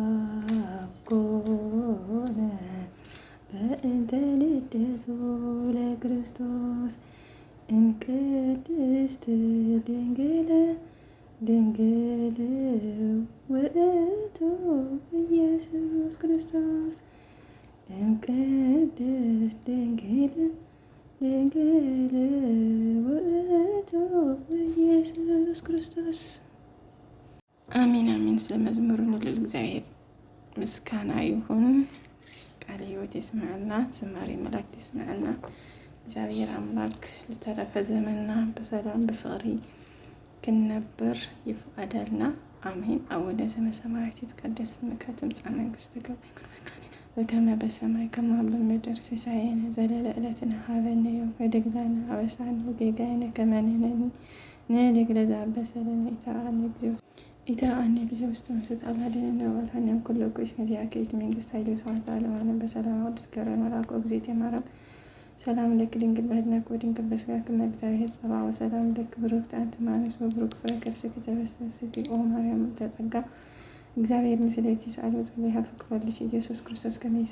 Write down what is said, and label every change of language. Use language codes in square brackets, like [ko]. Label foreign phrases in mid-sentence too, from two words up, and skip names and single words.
[gez] ኮነ በእንተ ልደቱ ለክርስቶስ እምቅድስት ድንግል ድንግል ውእቱ ኢየሱስ ክርስቶስ እምቅድስት ድንግል ድንግል ውእቱ ኢየሱስ ክርስቶስ። አሜን አሜን። [am] ስለ መዝሙሩ ንልል እግዚአብሔር ምስጋና ይሁን። [ti] ቃለ ሕይወት ይስማዕና፣ ዝማሬ መላእክት ይስማዕና። እግዚአብሔር አምላክ ዝተረፈ ዘመንና በሰላም በፍቅሪ ክንነብር ይፍቀደልና አሜን። [gez] አቡነ ዘበሰማያት ይትቀደስ ስምከ ትምጻእ መንግሥትከ በከመ በሰማይ ከማሁ በምድር ሲሳየነ ዘለለ ዕለትነ ሀበነ ዮም ወኅድግ ለነ አበሳነ ወጌጋየነ ከመ ንሕነኒ ንኅድግ ለዘአበሰ ለነ ኢታብአነ እግዚኦ ውስተ መንሱት አላድኅነነ ወባልሐነ እምኩሉ እኩይ እስመ ዚአከ ይእቲ መንግሥት ኃይል ወስብሐት ለዓለመ ዓለም። በሰላም ቅዱስ ገብርኤል መልአኩ እግዝእትየ ማርያም ሰላም ለኪ ድንግል በኅድናኪ ወድንግል በሥጋኪ እም እግዚአብሔር ጸባኦት ወሰላም ለኪ ብሩክት አንቲ እምአንስት ወቡሩክ ፍሬ ከርሥኪ ተፈሥሒ ኦ ማርያም ጸጋ እግዚአብሔር ምስሌኪ ሳአሊ ወጸልዪ ኀበ ፍቁር ወልድኪ ኢየሱስ ክርስቶስ ከመ